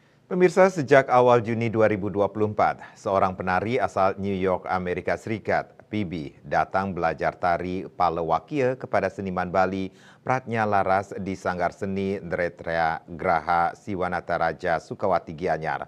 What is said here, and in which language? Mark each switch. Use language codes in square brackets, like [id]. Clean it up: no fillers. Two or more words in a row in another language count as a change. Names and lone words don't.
[id] Pemirsa, sejak awal Juni 2024, seorang penari asal New York, Amerika Serikat, PB, datang belajar tari Palawakia kepada seniman Bali Pratnya Laras di Sanggar Seni Nretya Graha Siwanataraja Sukawati Gianyar.